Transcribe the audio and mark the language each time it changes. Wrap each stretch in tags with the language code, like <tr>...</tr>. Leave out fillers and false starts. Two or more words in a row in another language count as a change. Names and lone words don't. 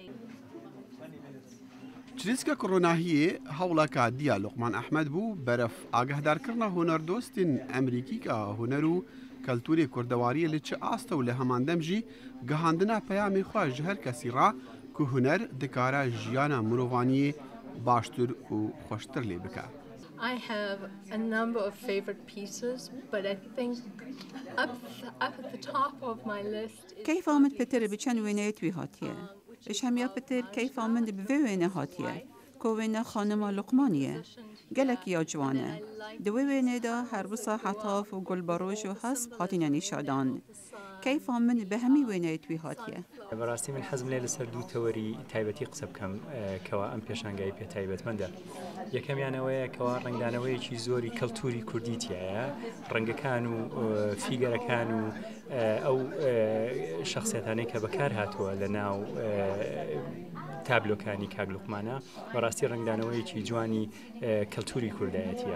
<ku>Çirîska koronahiyê hewleka diya Luqman Ehmed bû beref agahdarkirina hunerdostên Emerîkîka huner û keltûrê kurdewariyê li çi asta û li heman dem jî gihandina peyamê xwe ji her kesî ra ku huner dikare jiyana mirovaniyê baştir û xweştir lê bike.</ku> <en>I have a number of favorite pieces, but I think up at the top of my list is</en> <ku>Keyfa min petir bi çend wêneyet wî hatiye. Ji hemiya petir keyfa min bi vê wêne hatiye. Ku wêne xanima Luqmanî ye. Gelekî ya ciwan e. Di wê wênê de herbûsa hetaf û gulbaroj û hesp hatîne nîşadan. Keyfa min bi hemî wêneyet wî hatiye.</ku> <ckb>بەڕاستی من حەزم لێ لەسەر دوو تەوەری تایبەتی قسە بکەم کەوا ئەم پێشانگای پێ تایبەتمەندە. یەکەمیانەوەیە کەوا ڕنگدانەوەیەکی زۆری کەلتوری کوردی تایە ڕەنگەکان و فیگەرەکان و ئەو شەخسیەتانەی کە بەکار هاتووە لە ناو تابلۆکانی کاک لوقمانە بەڕاستی ڕنگدانەوەیەکی جوانی کەلتوری کوردایەتیە.</ckb>